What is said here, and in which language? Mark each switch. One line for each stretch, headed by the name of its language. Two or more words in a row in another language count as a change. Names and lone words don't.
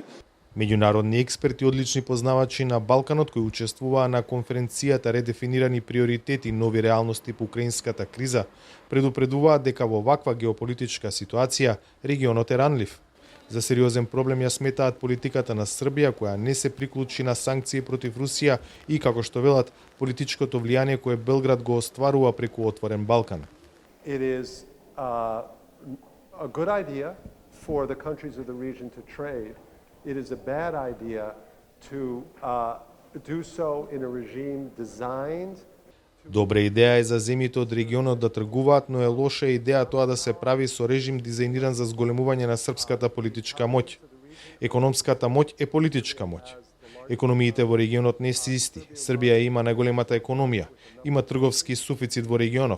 Macedonian: Меѓународни експерти, одлични познавачи на Балканот кои учествуваа на конференцијата Редефинирани приоритети, нови реалности по украинската криза, предупредуваат дека во ваква геополитичка ситуација регионот е ранлив. За сериозен проблем ја сметаат политиката на Србија, која не се приклучи на санкции против Русија и, како што велат, политичкото влијание кое Белград го остварува преку Отворен Балкан.
English: It is a good idea for the countries of the region to trade. It is a bad idea to do so in a regime designed.
Macedonian: Добра идеја е за земјите од регионот да тргуваат, но е лоша идеја тоа да се прави со режим дизајниран за зголемување на српската политичка моќ. Економската моќ е политичка моќ. Економиите во регионот не се исти. Србија има најголемата економија, има трговски суфицит во регионов.